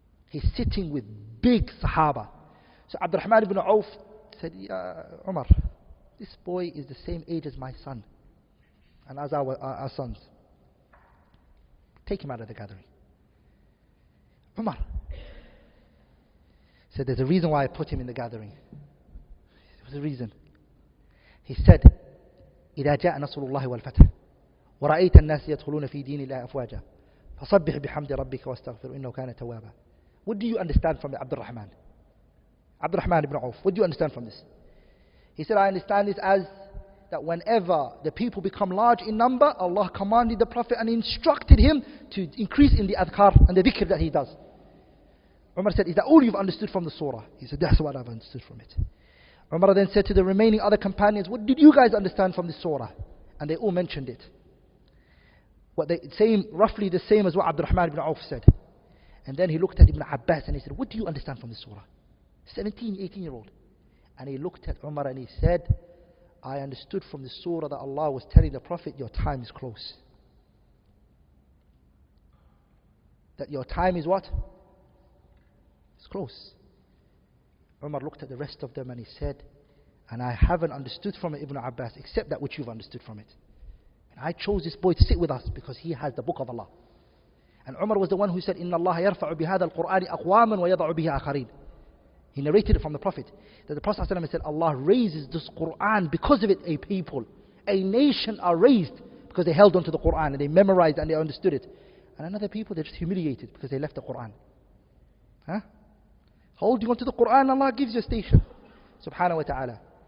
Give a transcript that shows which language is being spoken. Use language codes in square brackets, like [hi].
[en] He's sitting with big Sahaba. So Abdurrahman ibn Auf said, Ya Umar, this boy is the same age as my son and as our sons. Take him out of the gathering. Umar said, there's a reason why I put him in the gathering. There's a reason. He said, [ar] إذا جاء نصر الله والفتح ورأيت الناس يدخلون في دين الله أفواجا فصبح بحمد ربك واستغفر إنه كان توابا. [en] What do you understand from Abdurrahman? Abdurrahman ibn Auf, what do you understand from this? He said, I understand this as that whenever the people become large in number, Allah commanded the Prophet and instructed him to increase in the adhkar and the dhikr that he does. Umar said, is that all you've understood from the surah? He said, that's what I've understood from it. Umar then said to the remaining other companions, what did you guys understand from this surah? And they all mentioned it. Roughly the same as what Abdurrahman ibn Auf said. And then he looked at Ibn Abbas and he said, what do you understand from this surah? 17, 18-year-old. And he looked at Umar and he said, I understood from the surah that Allah was telling the Prophet, your time is close. That your time is what? It's close. Umar looked at the rest of them and he said, and I haven't understood from it, Ibn Abbas, except that which you've understood from it. And I chose this boy to sit with us because he has the book of Allah. And Umar was the one who said, [ar] إِنَّ اللَّهَ يَرْفَعُ بِهَذَا الْقُرْآنِ أَقْوَامًا وَيَضَعُ بِهِ آخَرِينَ. [en] He narrated it from the Prophet, that the Prophet ﷺ said, Allah raises this Qur'an, because of it a people, a nation are raised because they held on to the Qur'an and they memorized and they understood it. And another people, they're just humiliated because they left the Qur'an. Huh? Holding on to the Qur'an, Allah gives you a station. Subhanahu wa ta'ala.